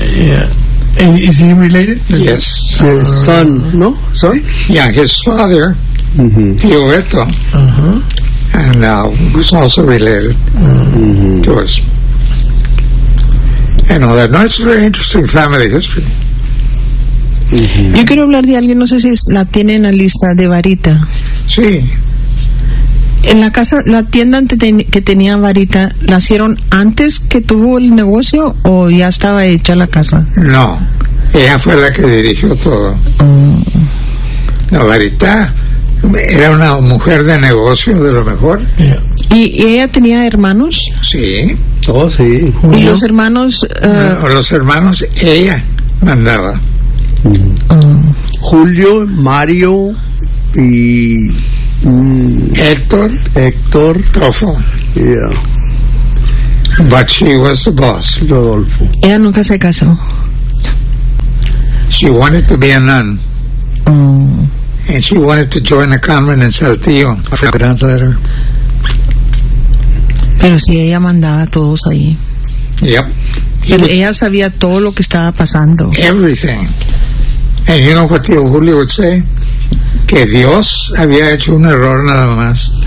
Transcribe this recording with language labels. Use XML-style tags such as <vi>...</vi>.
<en>Yeah. Is he related? Yes. His son? Yeah, his father, Tio Beto, and was also related to us. And all that. No, it's a very interesting family history.</en> <es>Yo quiero hablar de alguien, no sé si la tiene en la lista, de Varita. Sí. En la casa, la tienda que tenía Varita, ¿la hicieron antes que tuvo el negocio o ya estaba hecha la casa? No, ella fue la que dirigió todo. No, Varita era una mujer de negocio de lo mejor. ¿Y ella tenía hermanos? Sí. Oh, sí. ¿Y los hermanos? Los hermanos ella mandaba. Julio, Mario y... Héctor Tofo.</es> <en>Yeah. But she was the boss, Rodolfo.</en> <es>Ella nunca se casó.</es> <en>She wanted to be a nun. Oh. And she wanted to join a convent in Saltillo. I forgot about her.</en> <es>Pero si ella mandaba a todos ahí.</es> <en>Yep.</en> <es>Pero ella sabía todo lo que estaba pasando.</es> <en>Everything. And you know what tío Julio would say?</en> <es>Que Dios había hecho un error nada más.</es>